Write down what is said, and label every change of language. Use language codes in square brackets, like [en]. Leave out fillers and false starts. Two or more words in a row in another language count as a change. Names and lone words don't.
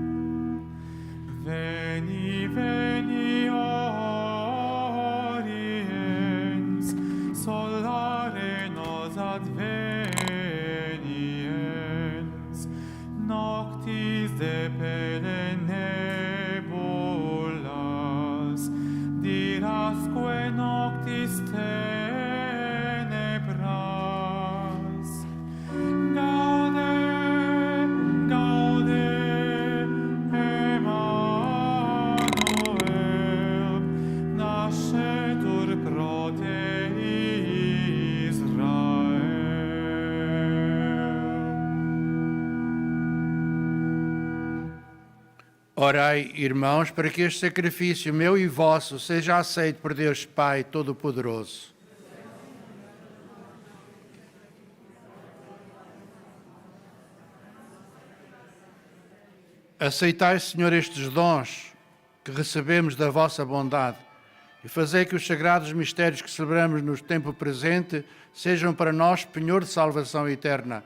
[la] Veni, veni, oriens, solare nos adveniens, noctis de pele nebulas, dirasque noctis tenebras. Gaude, gaude, Emmanuel, nascetur pro te Israel. [pt] Orai, irmãos, para que este sacrifício meu e vosso seja aceito por Deus Pai Todo-Poderoso. Aceitai, Senhor, estes dons que recebemos da vossa bondade e fazei que os sagrados mistérios que celebramos no tempo presente sejam para nós penhor de salvação eterna.